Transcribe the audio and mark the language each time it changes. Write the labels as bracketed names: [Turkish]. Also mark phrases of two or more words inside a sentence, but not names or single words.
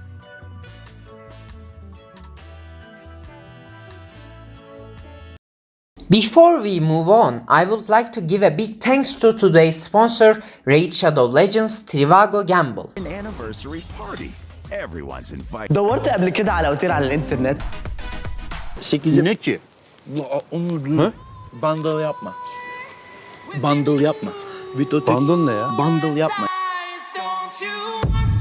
[English] Before we move on, I would like to give a big thanks to today's sponsor, Ration Legends Trivago Gamble. An anniversary party. Everyone's invited. [Arabic] دورت قبل كده على اوتيل على الانترنت [Turkish] 8'i Ne ki? onu bundle yapma. Bundle yapma. Bundle ne ya? Bundle yapma. [English] Don't you